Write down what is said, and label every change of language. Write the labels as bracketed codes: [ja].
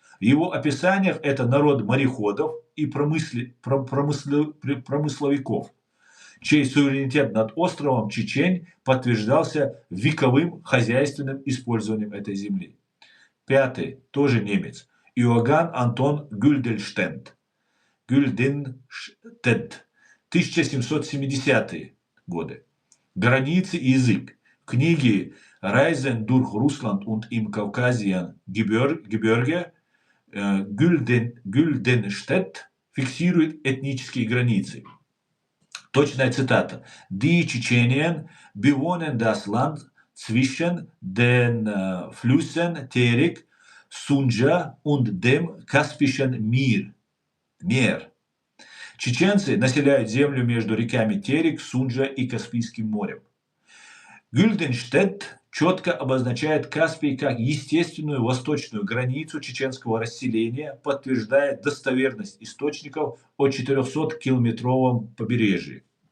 [ru] В его описаниях это народ мореходов и промысловиков, чей суверенитет над островом Чечень подтверждался вековым хозяйственным использованием этой земли. Пятый, тоже немец, Иоганн Антон Гюльденштедт, 1770-е годы. Границы и язык. В книге [de] «Reisen durch Russland und im Kaukasischen Gebirge» [ru] Гюльденштедт фиксирует этнические границы. Точная цитата. [de] Die Tschetschenien bewohnen das Land zwischen den Flüssen Terik, Sunja und dem Kaspischen Meer. [ru] Чеченцы населяют землю между реками Терек, Сунджа и Каспийским морем. Гюльденштедт четко обозначает Каспий как естественную восточную границу чеченского расселения, подтверждая достоверность источников о 400-километровом побережье.